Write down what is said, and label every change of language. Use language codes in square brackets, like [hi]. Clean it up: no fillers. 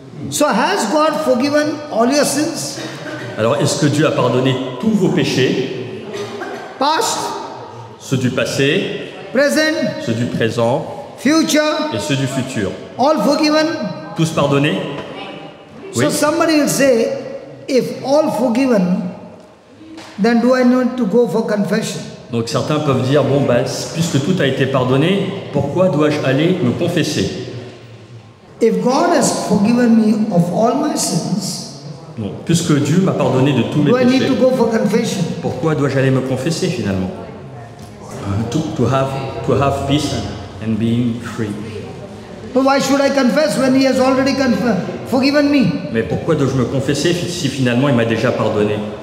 [en] So has God forgiven all your sins? [fr] Alors, est-ce que Dieu a pardonné tous vos péchés, [en] Past, [fr] ceux du passé, [en] present, [fr] ceux du présent [en] future, [fr] et ceux du futur? [en] all forgiven? [fr] Tous pardonnés? Oui. [en] So somebody will say, if all forgiven, then do I need to go for confession? [fr] Donc certains peuvent dire, bon, bah, puisque tout a été pardonné, pourquoi dois-je aller me confesser? [en] If God has forgiven me of all my sins, [fr] Non, puisque Dieu m'a pardonné de tous mes [en] do I need [fr] péchés, [en] to go for confession? [fr] pourquoi dois-je aller me confesser finalement? [en] To have peace and being free. But why should I confess when He has already forgiven me? [fr] Mais pourquoi dois-je me confesser si finalement il m'a déjà pardonné?